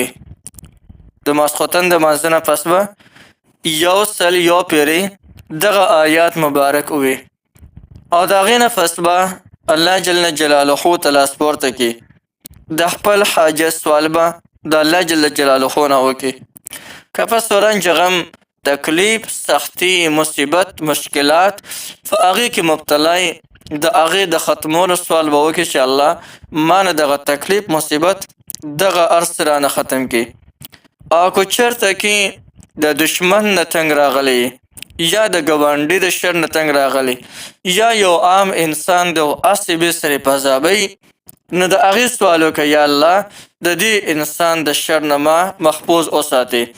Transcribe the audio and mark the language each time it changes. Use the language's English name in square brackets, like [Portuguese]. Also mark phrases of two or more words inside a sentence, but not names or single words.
[Pashto] د ماسخوتن د منځونه پس به یو سل یو پیرې دغه آیات مبارک ووي او د هغې نه پس به [Arabic] الله جل جلاله [Pashto] ته لاس پورته کړي، د خپل حاجت سوال به د [Arabic] الله جل جلاله [Pashto] نه وکړي. که پس رنج غم تکلیف سختی مصیبت مشکلات په هغې کې مبتلا د هغې د ختمولو سوال به وکړي چې الله ما نه دغه تکلیف مصیبت دغه هر څه رانه ختم کړي. او که چېرته کې د دشمن نه تنګ راغلی یا د ګاونډي د شر نه تنګ راغلی یا یو عام انسان د هسې بې سرې په عذابوي نو د هغې سوال وکړه یا الله د دې انسان د شر نه ما محفوظ وساتې.